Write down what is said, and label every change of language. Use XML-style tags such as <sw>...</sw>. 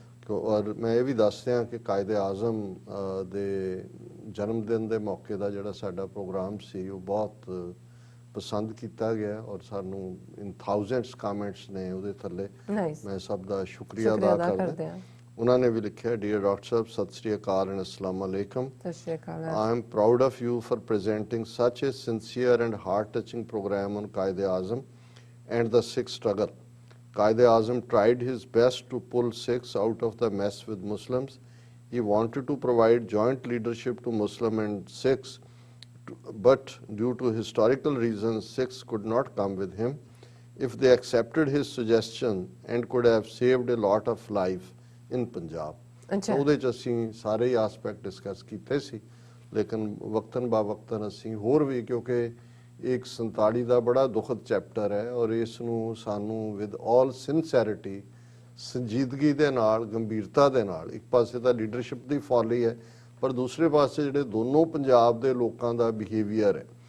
<pa>ਔਰ ਮੈਂ ਇਹ ਵੀ ਦੱਸ ਰਿਹਾ ਕਿ ਕਾਇਦੇ ਆਜ਼ਮ ਦੇ ਜਨਮ ਦਿਨ ਦੇ ਮੌਕੇ ਦਾ ਜਿਹੜਾ ਸਾਡਾ ਪ੍ਰੋਗਰਾਮ ਸੀ ਉਹ ਬਹੁਤ ਪਸੰਦ ਕੀਤਾ ਗਿਆ ਔਰ ਸਾਨੂੰ ਇਨ ਥਾਊਜ਼ੈਂਡਸ ਕਮੈਂਟਸ ਨੇ ਉਹਦੇ ਥੱਲੇ। ਮੈਂ ਸਭ ਦਾ ਸ਼ੁਕਰੀਆ ਅਦਾ ਕਰਦਾ। ਉਹਨਾਂ ਨੇ ਵੀ ਲਿਖਿਆ, dear doctor Sahib, Sat Sri Akal and ਅਸਲਾਮ ਅਲੈਕਮ। ਸਤਿ ਸ਼੍ਰੀ ਅਕਾਲ।</pa> <en>I am proud of you for presenting such a sincere and heart-touching program on Quaid-e-Azam and the Sikh struggle. Quaid-e-Azam tried his best to pull Sikhs out of the mess with Muslims. He wanted to provide joint leadership to Muslim and Sikhs, but due to historical reasons, Sikhs could not come with him. If they accepted his suggestion and could have saved a lot of life in Punjab.</en> <pa>ਉਹਦੇ 'ਚ ਅਸੀਂ ਸਾਰੇ aspect discuss ਕੀਤੇ ਸੀ, ਲੇਕਿਨ ਵਕਤਨ ਬਾ ਵਕਤਨ ਅਸੀਂ ਹੋਰ ਵੀ, ਕਿਉਂਕਿ ਇੱਕ 47 ਦਾ ਬੜਾ ਦੁਖਦ ਚੈਪਟਰ ਹੈ ਔਰ ਇਸ ਨੂੰ ਸਾਨੂੰ ਵਿਦ ਆਲ ਸਿੰਸੈਰਿਟੀ, ਸੰਜੀਦਗੀ ਦੇ ਨਾਲ, ਗੰਭੀਰਤਾ ਦੇ ਨਾਲ, ਇੱਕ ਪਾਸੇ ਤਾਂ ਲੀਡਰਸ਼ਿਪ ਦੀ ਫੋਲੀ ਹੈ ਪਰ ਦੂਸਰੇ ਪਾਸੇ ਜਿਹੜੇ ਦੋਨੋਂ ਪੰਜਾਬ ਦੇ ਲੋਕਾਂ ਦਾ ਬਿਹੇਵੀਅਰ ਹੈ।</pa>